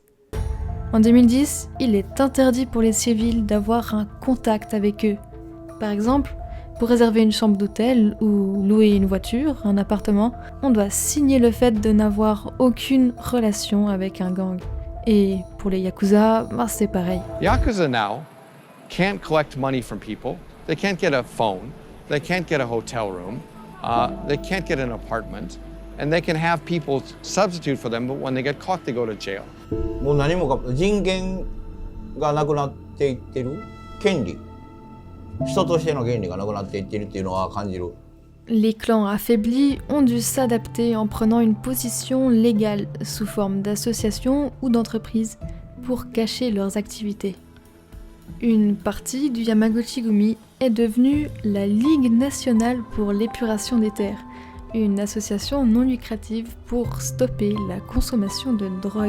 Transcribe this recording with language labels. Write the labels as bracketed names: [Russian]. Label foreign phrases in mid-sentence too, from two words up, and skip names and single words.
[French] En 2010, il est interdit pour les civils d'avoir un contact avec eux. Par exemple, pour réserver une chambre d'hôtel ou louer une voiture, un appartement, on doit signer le fait de n'avoir aucune relation avec un gang. Et pour les yakuza, c'est pareil. [English] Yakuza now can't collect money from people. They can't get a phone. They can't get a hotel room. They can't get an apartment. And they can have people substitute for them, but when they get caught, they go to jail. [Japanese] もう何もか人権がなくなっていってる権利。人としての権利がなくなっていっているっていうのは感じる。 [French] Les clans affaiblis ont dû s'adapter en prenant une position légale sous forme d'associations ou d'entreprises pour cacher leurs activités. Une partie du Yamaguchi-gumi est devenue la Ligue nationale pour l'épuration des terres, une association non lucrative pour stopper la consommation de drogue.